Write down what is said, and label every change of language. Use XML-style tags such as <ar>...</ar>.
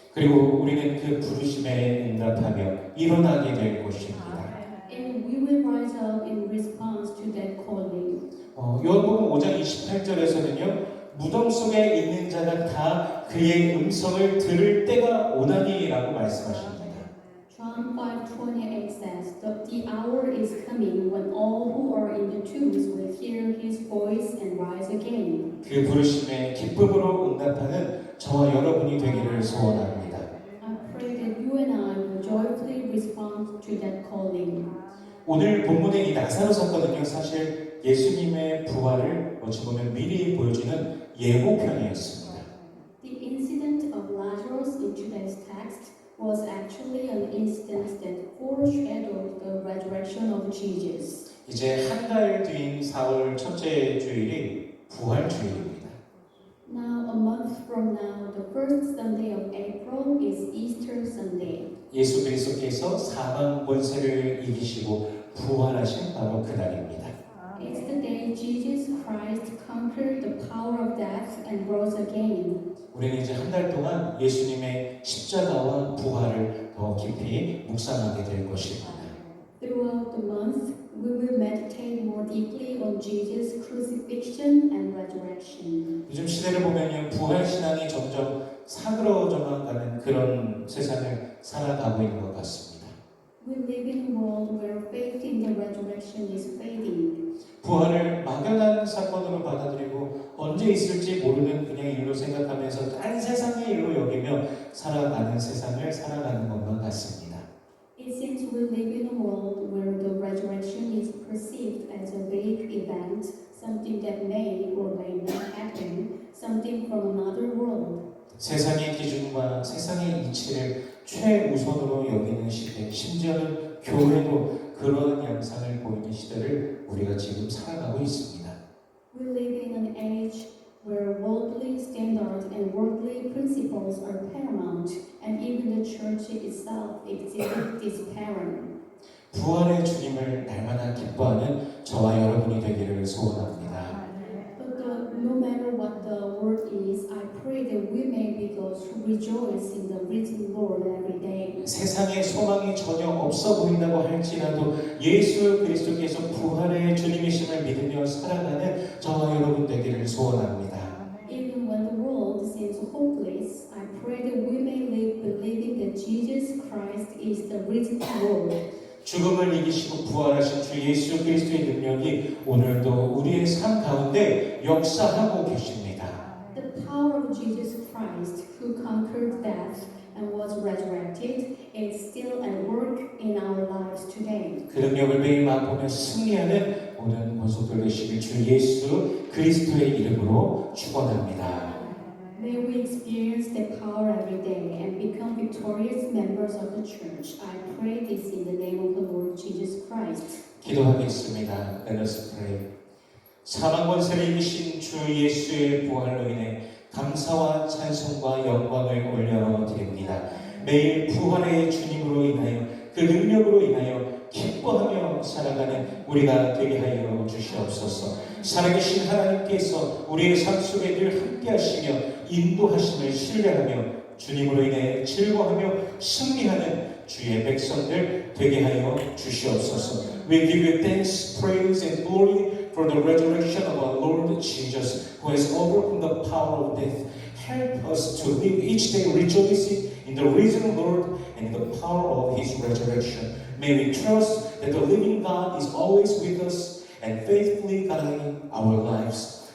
<ko>그리고 우리는 그 부르심에 응답하며 일어나게 될 것입니다.</ko> <en>And we will rise up in response to that calling.</en> <ko>요한복음 5장 28절에서는요 무덤 속에 있는 자가 다 그의 음성을 들을 때가 오나니라고 말씀하십니다.</ko> <en>John 5:28 says, the hour is coming when all who are in the tombs will hear his voice and rise again.</en> <ko>그 부르심에 기쁨으로 응답하는 저와 여러분이 되기를 소원합니다.</ko> <en>I pray that you and I will joyfully respond to that calling.</en> <ko>오늘 본문의 이 나사로 사건은요 사실 예수님의 부활을 어찌 보면 미리 보여주는 예고편이었습니다.</ko> <en>The incident of Lazarus in today's text was actually an instance that foreshadowed the resurrection of Jesus.</en> <ko>이제 한 달 뒤인 4월 첫째 주일이 부활 주일입니다.</ko> <en>Now, a month from now, the first Sunday of April is Easter Sunday.</en> <ko>예수 그리스도께서 사망 권세를 이기시고 부활하신 바로 그날입니다.</ko> <en>It's the day Jesus Christ conquered the power of death and rose again.</en> <ko>우리는 이제 한 달 동안 예수님의 십자가와 부활을 더 깊이 묵상하게 될 것입니다.</ko> <en>Throughout the month, we will meditate more deeply on Jesus' crucifixion and resurrection.</en> <ko>요즘 시대를 보면요 부활 신앙이 점점 사그러져만 가는 그런 세상을 살아가고 있는 것 같습니다.</ko> <en>We live in a world where faith in the resurrection is fading.</en> <ko>부활을 막연한 사건으로 받아들이고 언제 있을지 모르는 그냥 일로 생각하면서 딴 세상의 일로 여기며 살아가는 세상을 살아가는 것만 같습니다.</ko> <en>It seems we live in a world where the resurrection is perceived as a vague event, something that may or may not happen, something from another world.</en> <ko>세상의 기준과 세상의 이치를 최우선으로 여기는 시대, 심지어는 교회도 그러한 양상을 보이는 시대를 우리가 지금 살아가고 있습니다.</ko> <en>We live in an age where worldly standards and worldly principles are paramount, and even the church itself exhibits this pattern.</en> <ko>부활의 주님을 날마다 기뻐하는 저와 여러분이 되기를 소원합니다.</ko> <en>But no matter what the word is, I pray that we may be those who rejoice in the risen Lord every day.</en> <ko>세상에 소망이 전혀 없어 보인다고 할지라도 예수 그리스도께서 부활의 주님이심을 믿으며 살아가는 저와 여러분 되기를 소원합니다.</ko> <en>Even when the world seems hopeless, I pray that we may live believing that Jesus Christ is the risen Lord.</en> <ko>죽음을 이기시고 부활하신 주 예수 그리스도의 능력이 오늘도 우리의 삶 가운데 역사하고 계십니다.</ko> <en>The power of Jesus Christ, who conquered death and was resurrected, is still at work in our lives today.</en> <ko>그 능력을 매일 맛보며 승리하는 모든 권속들 되시길 주 예수 그리스도의 이름으로 축원합니다.</ko> <en>May we experience that power every day and become victorious members of the church. I pray this in the name of the Lord Jesus Christ.</en> <ko>기도하겠습니다.</ko> <en>Let us pray.</en> <ko>사망 권세를 이기신 주 예수의 부활로 인해 감사와 찬송과 영광을 올려드립니다. 매일 부활의 주님으로 인하여 그 능력으로 인하여 기뻐하며 살아가는 우리가 되게 하여 주시옵소서. 살아계신 하나님께서 우리의 삶 속에 늘 함께하시며 인도하심을 신뢰하며 주님으로 인해 즐거워하며 승리하는 주의 백성들 되게 하여 주시옵소서.</ko> <en>We give you thanks, praise and glory for the resurrection of our Lord Jesus, who has overcome the power of death, Help us to live each day rejoicing in the risen Lord and in the power of His resurrection. May we trust that the living God is always with us and faithfully guiding our lives.</en>